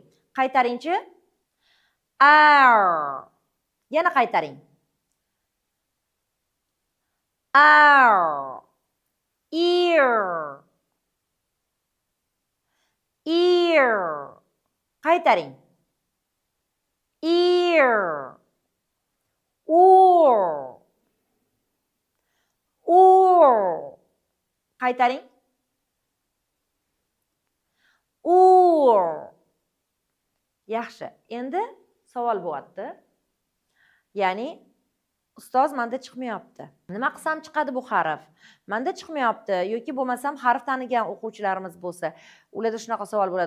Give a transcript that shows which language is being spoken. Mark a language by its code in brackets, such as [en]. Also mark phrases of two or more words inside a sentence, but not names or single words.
[uz] Qaytaringchi. Ar. Yana qaytaring. Ar. [en] Ear. Ear. [uz] Qaytaring. [en] Ear. Or. Or. [uz] Qaytaring. Or. Yaxshi. Endi savol bo'lyapti. Ya'ni ustoz menda chiqmayapti. Nima qilsam chiqadi bu harf? Menda chiqmayapti yoki bo'lmasam harf tanigan o'quvchilarimiz bo'lsa, ularda shunaqa savol bo'ladi.